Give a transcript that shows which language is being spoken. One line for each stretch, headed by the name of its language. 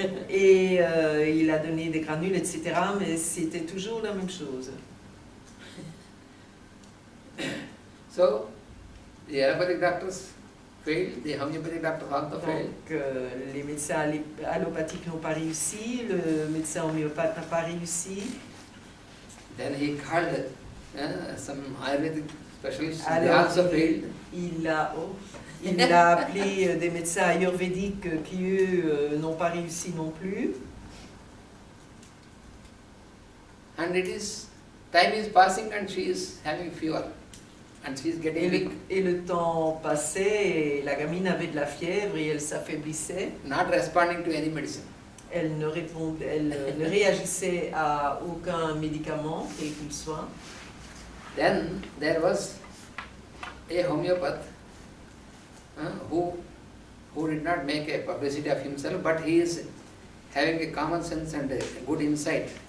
French: Et il a donné des granules, etc. Mais c'était toujours la même chose.
English: So, the allopathic doctors failed, the homeopathic doctors also failed.
French: Donc, les médecins allopathiques n'ont pas réussi, le médecin homéopathe n'a pas réussi.
English: Then he called some Ayurvedic specialists, they also failed.
French: Il a appelé des médecins ayurvédiques qui, eux, n'ont pas réussi non plus.
English: And time is passing and she is having fever. And she is getting weak.
French: Et le temps passait, et la gamine avait de la fièvre et elle s'affaiblissait.
English: Not responding to any medicine.
French: Elle ne réagissait à aucun médicament, quel qu'il soit.
English: Then there was a homeopath who did not make a publicity of himself, but he is having a common sense and a good insight.